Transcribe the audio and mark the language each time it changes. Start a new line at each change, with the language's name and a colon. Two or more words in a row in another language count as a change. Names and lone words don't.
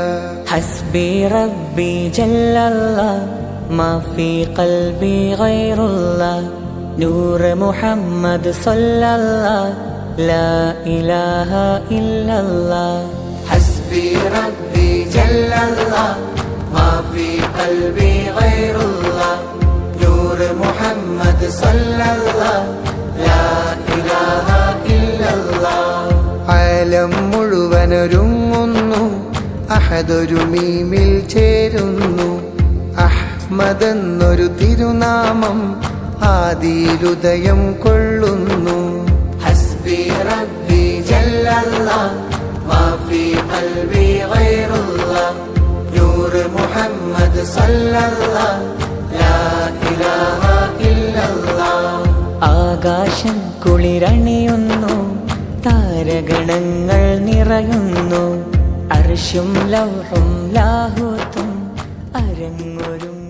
Arabic: حسبي ربي جل الله ما في قلبي غير الله نور محمد صلى الله لا إله إلا الله حسبي ربي جل الله ما في قلبي غير الله نور محمد صلى الله لا إله إلا الله
Malayalam: ആലം മുഴുവനൊരുങ്ങുന്നു അഹദൊരു മീമിൽ ചേരുന്നു അഹ്മദെന്നൊരു തിരുനാമം ആദിയിലുദയം കൊള്ളുന്നു
Arabic: حسبي ربي جل الله ما في قلبي غير الله نور محمد صلى الله لا إله إلا الله
Malayalam: ആകാശം കുളിരണിയുന്നു താരഗണങ്ങൾ നിറയുന്നു അർശും ലൗഹും ലാഹൂത്തും അരങ്ങൊരു